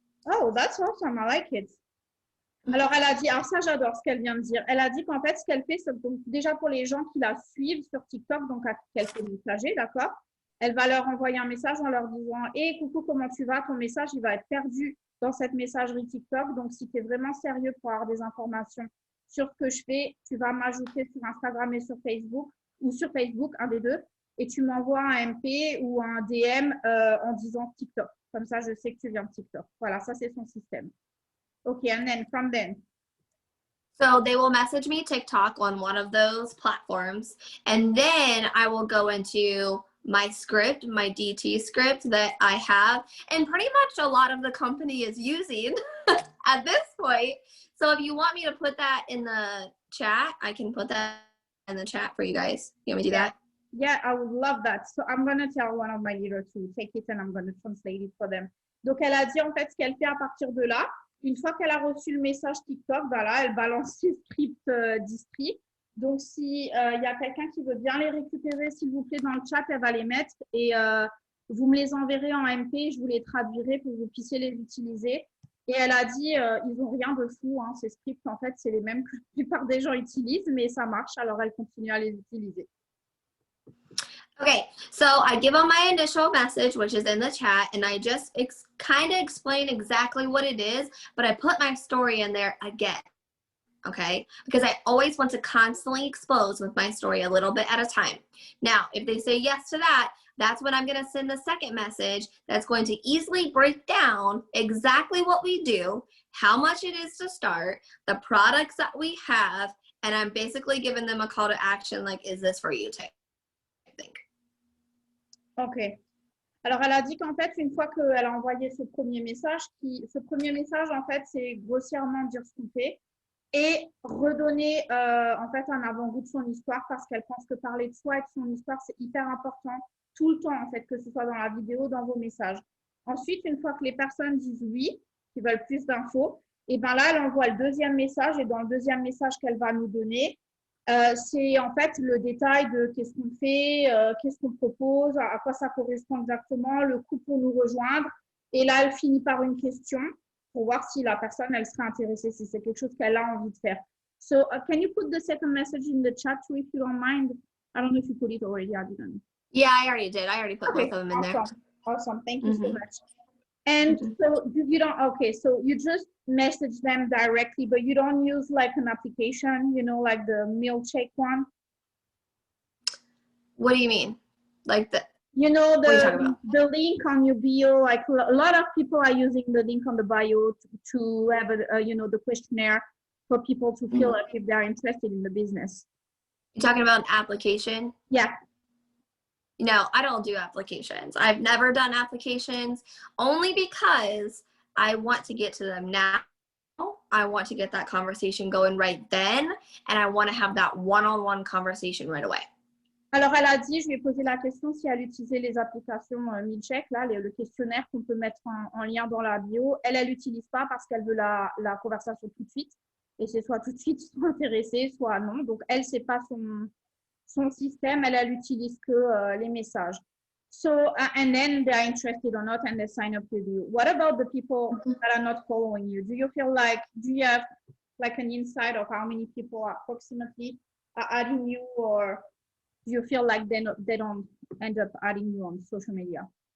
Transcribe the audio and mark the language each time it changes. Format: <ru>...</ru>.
<en>Oh, that's awesome. I like it.</en> <fr>Alors, elle a dit, alors ça, j'adore ce qu'elle vient de dire. Elle a dit qu'en fait, ce qu'elle fait, c'est donc déjà pour les gens qui la suivent sur TikTok, donc à qu'elle fait messager, d'accord? Elle va leur envoyer un message en leur disant « Hey, coucou, comment tu vas? Ton message, il va être perdu dans cette messagerie TikTok. Donc, si tu es vraiment sérieux pour avoir des informations sur ce que je fais, tu vas m'ajouter sur Instagram et sur Facebook, ou sur Facebook, un des deux, et tu m'envoies un MP ou un DM en disant TikTok. Comme ça, je sais que tu viens de TikTok. » Voilà, ça, c'est son système.</fr> <en>OK, and then from then. So they will message me TikTok on one of those platforms, and then I will go into my script, my DT script that I have, and pretty much a lot of the company is using at this point. So if you want me to put that in the chat, I can put that in the chat for you guys. You want me to do that? Yeah, I would love that. So I'm going to tell one of my leaders to take it and I'm going to translate it for them.</en> <fr>Donc, elle a dit en fait ce qu'elle fait à partir de là. Une fois qu'elle a reçu le message TikTok, voilà, elle balance ses scripts distri. Donc, si y a quelqu'un qui veut bien les récupérer, s'il vous plaît, dans le chat, elle va les mettre et vous me les enverrez en MP, je vous les traduirai pour que vous puissiez les utiliser. Et elle a dit, ils n'ont rien de fou, hein, ces scripts, en fait, c'est les mêmes que la plupart des gens utilisent, mais ça marche, alors elle continue à les utiliser.</fr> <en>Okay, so I give them my initial message, which is in the chat, and I just kind of explain exactly what it is, but I put my story in there again, okay? Because I always want to constantly expose with my story a little bit at a time. Now, if they say yes to that, that's when I'm going to send the second message that's going to easily break down exactly what we do, how much it is to start, the products that we have, and I'm basically giving them a call to action like, is this for you, I think. OK.</en> <fr>Alors, elle a dit qu'en fait, une fois qu'elle a envoyé ce premier message, en fait, c'est grossièrement dire ce qu'on fait et redonner, en fait, un avant-goût de son histoire parce qu'elle pense que parler de soi et de son histoire, c'est hyper important tout le temps, en fait, que ce soit dans la vidéo, dans vos messages. Ensuite, une fois que les personnes disent oui, qui veulent plus d'infos, et bien là, elle envoie le deuxième message et dans le deuxième message qu'elle va nous donner, c'est en fait le détail de qu'est-ce qu'on fait, qu'est-ce qu'on propose, à quoi ça correspond exactement, le coût pour nous rejoindre. Et là, elle finit par une question pour voir si la personne, elle serait intéressée, si c'est quelque chose qu'elle a envie de faire.</fr> <en>So, can you put the second message in the chat too, if you don't mind? I don't know if you put it already. I didn't. Yeah, I already did. I already put both of them in there. Awesome. Thank you so much. And so you don't, okay, so you just message them directly, but you don't use like an application, you know, like the Milkshake one? What do you mean? Like the, you know, the link on your bio, like a lot of people are using the link on the bio to have, you know, the questionnaire for people to feel like if they're interested in the business. You're talking about an application? Yeah. No, I don't do applications. I've never done applications only because I want to get to them now. I want to get that conversation going right then, and I want to have that one-on-one conversation right away.</en> <fr>Alors, elle a dit, je lui ai posé la question si elle utilisait les applications Milcheck, là, le questionnaire qu'on peut mettre en lien dans la bio. Elle l'utilise pas parce qu'elle veut la conversation tout de suite. Et c'est soit tout de suite, soit intéressée, soit non. Donc, elle, c'est pas son système. Elle utilise que les messages.</fr> <en>So, and then they are interested or not and they sign up with you. What about the people that are not following you? Do you have like an insight of how many people approximately are adding you, or do you feel like they don't end up adding you on social media?</en>